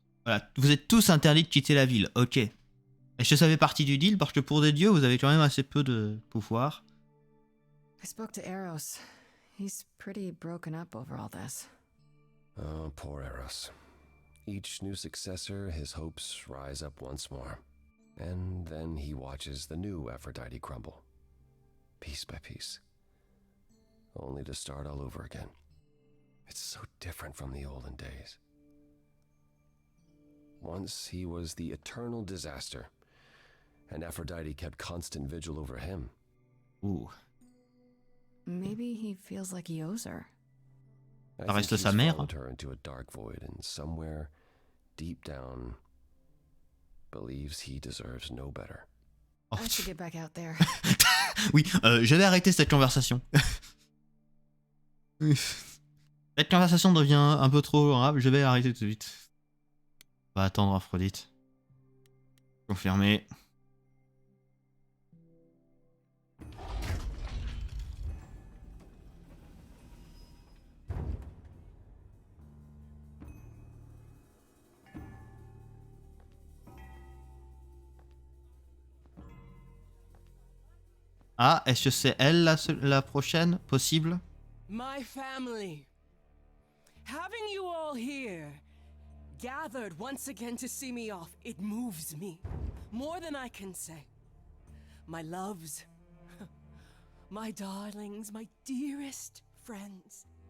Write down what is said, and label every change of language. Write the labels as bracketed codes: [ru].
[fr] Voilà, vous êtes tous interdits de quitter la ville, ok. Est-ce que ça fait partie du deal? Parce que pour des dieux, vous avez quand même assez peu de pouvoir. [en] I spoke to Eros. He's pretty broken up over all this. Oh, poor Eros. Each new successor, his hopes rise up once more. And then he watches the new Aphrodite crumble. Piece by piece. Only to start all over again. It's so different from the olden days. Once he was the eternal disaster, and Aphrodite kept constant vigil over him. Ouh. Maybe he feels like he owes her. I [fr] Ça [en] think [fr] reste [en] he's [fr] sa mère. [en] followed her into a dark void, and somewhere, deep down, believes he deserves no better. Oh. I should get back out there. [fr] Oui, je vais arrêter cette conversation. Cette conversation devient un peu trop grave, je vais arrêter tout de suite. On va attendre Aphrodite. Confirmé. Ah, est-ce que c'est elle la prochaine possible? [en] My family. Having you all here, gathered once again to see me off, it moves me. More than I can say. My loves, my darlings, my dearest friends.